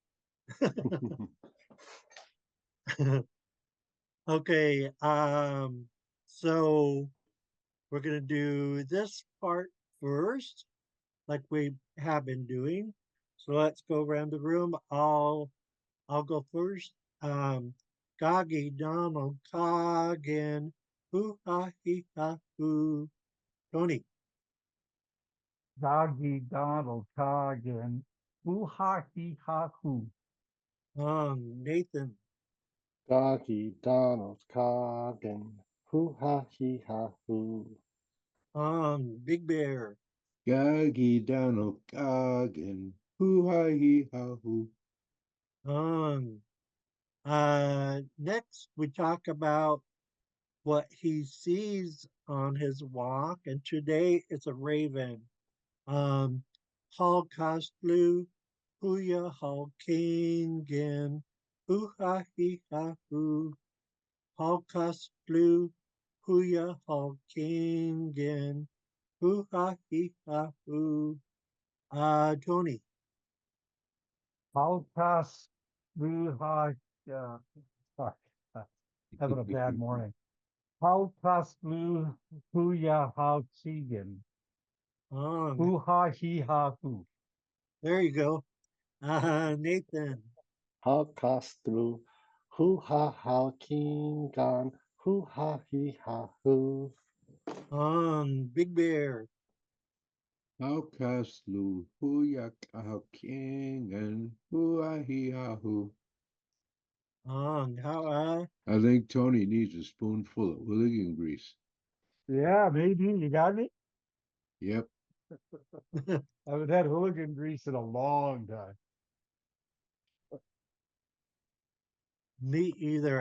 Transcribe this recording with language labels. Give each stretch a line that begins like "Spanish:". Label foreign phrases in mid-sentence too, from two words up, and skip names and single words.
English: okay, so we're gonna do this part first, like we have been doing. So let's go around the room. I'll go first. Goggy Donald Coggin. Hoo ha he ha hoo. Tony. Doggy Donald Coggin. Hoo ha he ha hoo. Nathan. Doggy Donald Coggin. Hoo ha he ha hoo. Big Bear. Gaggy Donald Goggin. Hoo ha hee ha hoo. Um, Next we talk about what he sees on his walk, and today it's a raven. Holocaust blue, hooya hall kingin, hoo ha he ha hoo. Holocaust blue, hooya hall kingin, hoo ha he ha hoo. Tony. Holocaust blue ha. Sorry, having a bad morning. Holocaust blue hoo ya ha Keegan. Um, Hoo ha he ha hoo. there you go. Nathan. Holocaust through. Hoo ha ha king gone. Hoo ha he ha hoo. Big Bear. Outcast Lou. Hoo yak a king and hoo ha hee ha hoo. How I think Tony needs a spoonful of Willigan grease. Yeah, maybe you got me. Yep. I haven't had hooligan grease in a long time. Me either.